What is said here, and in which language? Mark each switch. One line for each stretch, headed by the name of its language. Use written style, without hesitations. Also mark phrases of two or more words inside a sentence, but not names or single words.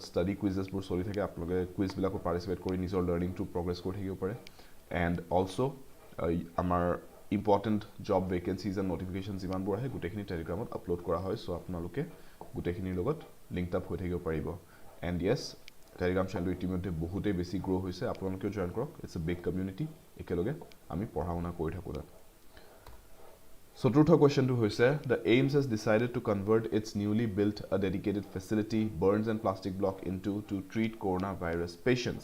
English: study quizzes
Assamese: বোৰ চলি থাকে আপোনালোকে কুইজ বিলাকত পাৰ্টিসিপেট কৰি নিজৰ
English: learningটো progress
Assamese: কৰি থাকিব পাৰে
English: and also
Assamese: আমাৰ
English: important job vacancies and notifications
Assamese: যিমানবোৰ আহে গুটেখিনি টেলিগ্ৰামত আপলোড কৰা হয় সো আপোনালোকে গুটেখিনিৰ লগত
English: link up
Assamese: হৈ থাকিব পাৰিব
English: and yes
Assamese: টেলিগ্ৰাম চেনেলটো ইতিমধ্যে বহুতেই বেছি গ্ৰো হৈছে আপোনালোকেও জয়েন কৰক
English: it's a big community
Assamese: একেলগে আমি পঢ়া-শুনা কৰি থাকো তাত চতুৰ্থ কোৱেশ্চনটো হৈছে
English: the AIMS has decided to convert its newly built a dedicated facility burns and plastic block into to treat coronavirus patients